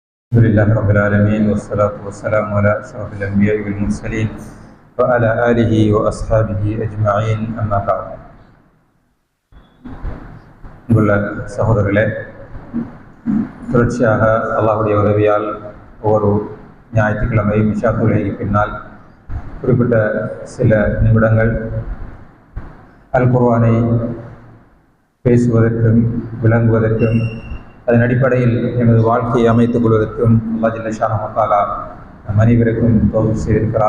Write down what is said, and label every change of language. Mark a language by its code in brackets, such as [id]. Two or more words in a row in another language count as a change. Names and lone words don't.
[ar] الحمد لله رب العالمين والصلاة والسلام على أشرف الأنبياء والمرسلين وعلى آله وأصحابه أجمعين أما بعد. [ta] அன்புள்ள சகோதரர்களே, தொடர்ச்சியாக அல்லாஹ்வுடைய உதவியால் ஒவ்வொரு ஞாயிற்றுக்கிழமை இஷா தொழுகைக்கு பின்னால் குறிப்பிட்ட சில நிமிடங்கள் அல் குர்ஆனை பேசுவதற்கும் விளங்குவதற்கும் அதன் அடிப்படையில் எனது வாழ்க்கையை அமைத்துக் கொள்வதற்கும் [ar] الله جل شأنه وتعالى [ta] நம் அனைவருக்கும் தௌஃபீக் செய்திருக்கிறார்.